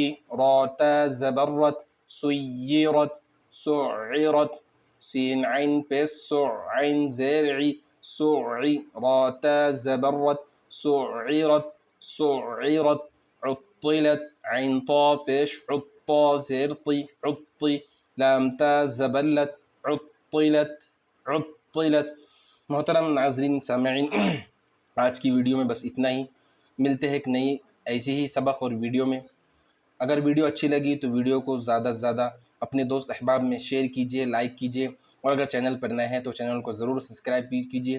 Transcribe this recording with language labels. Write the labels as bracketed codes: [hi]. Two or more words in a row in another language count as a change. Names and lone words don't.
[ur] را تا زبر رت، سیرت، سعرت. سین عین پیش سع، عین زیر عی، سعی. را تا زبر رت، سعرت، سعرت. عطلت، عین طا پیش عطا، زیر طی، عطی. لام تا زبر لت، عطلت، عطلت. محترم ناظرین سامعین، آج کی ویڈیو میں بس اتنا ہی. ملتے ہیں ایک نئی ایسی ہی سبق اور ویڈیو میں. اگر ویڈیو اچھی لگی تو ویڈیو کو زیادہ سے زیادہ اپنے دوست احباب میں شیئر کیجیے، لائک کیجیے، اور اگر چینل پر نئے ہیں تو چینل کو ضرور سبسکرائب کیجیے.